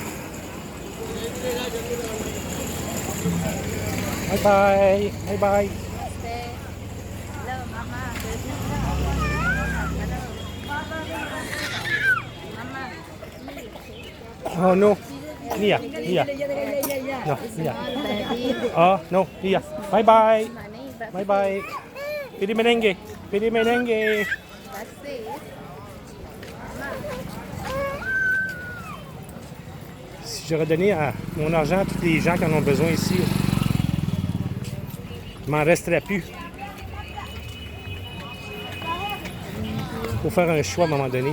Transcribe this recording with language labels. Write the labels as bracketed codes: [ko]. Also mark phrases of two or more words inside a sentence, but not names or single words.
[en] Bye bye, bye bye. Oh no, Nia, Nia. No, Nia. Oh no, Nia. Bye bye, bye bye. Pidi merengue, pidi merengue. [fr] Si j'aurais donné mon argent à tous les gens qui en ont besoin ici, il m'en resterait plus. Il faut faire un choix à un moment donné.